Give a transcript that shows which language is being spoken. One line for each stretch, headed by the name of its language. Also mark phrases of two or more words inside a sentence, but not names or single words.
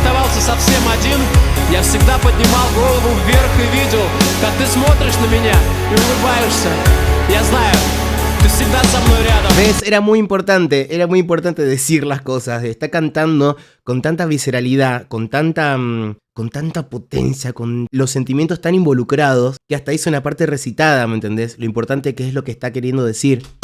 Russian: оставался совсем один, я всегда поднимал голову вверх и видел, как ты смотришь на меня и улыбаешься. Я знаю, ты всегда со мной рядом.
Spanish: ¿Ves? Era muy importante decir las cosas. Está cantando con tanta visceralidad, con tanta potencia, con los sentimientos tan involucrados, que hasta hizo una parte recitada, ¿me entendés? Lo importante que es lo que está queriendo decir.